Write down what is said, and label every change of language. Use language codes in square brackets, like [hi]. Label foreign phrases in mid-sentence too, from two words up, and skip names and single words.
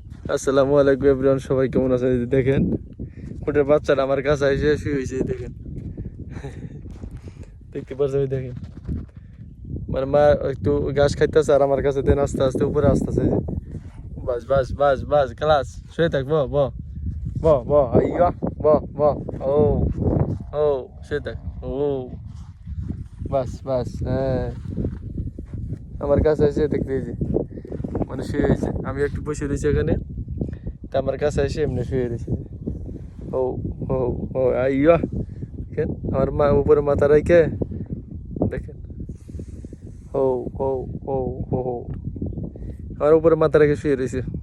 [ar] السلام عليكم [bn] এভরিওয়ান, সবাই কেমন আছেন? এই যে দেখেন ওটার বাচ্চাটা আমার কাছে এসে শুয়ে হয়েছে। দেখেন, দেখতে পাচ্ছেন? ওই দেখেন, মানে মা একটু ঘাস খাইতেছে আর আমার কাছে দেন আস্তে আস্তে উপরে আসতেছে। বাস বাস বাস বাস, ক্লাস শুয়ে থাক, ব ব ব ব আইয়া ব ব ও ও শুয়ে থাক। ও বাস বাস, হ্যাঁ আমার কাছে এসে দেখতে, এই যে মানে শুয়ে হয়েছে। আমি একটু বসে রয়েছি এখানে, তা আমার কাছে এসে এমনি শুয়ে রয়েছে। ও ও ও আইয়া, দেখেন আমার মা উপরে মাথা রাইখে, দেখেন ও ও ও ও ও, আমার উপরে মাথা রেখে শুয়ে রয়েছে।